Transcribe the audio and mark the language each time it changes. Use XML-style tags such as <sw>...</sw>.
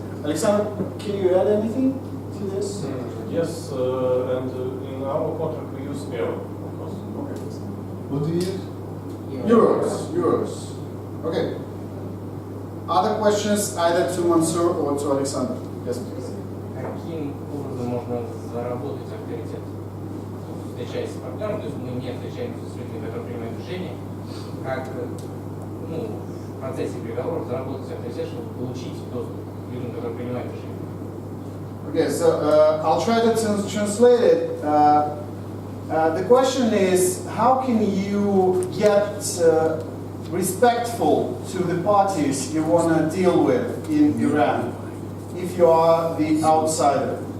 <en>Alexander, can you add anything to this? Yes, and in our contract we use euro, of course. Okay. What do you use? Euros. Okay. Other questions either to Mansour or to Alexander? Yes, please.</en> <ru>Каким образом можно заработать авторитет? Встречаясь с партнером, то есть мы не встречаемся с людьми, которые принимают решения, как в процессе переговоров заработать авторитет, чтобы получить доступ к людям, которые принимают решения.</ru> <en>Okay, so I'll try to translate it. The question is, how can you get respectful to the parties you want to deal with in Iran if you are the outsider?</en>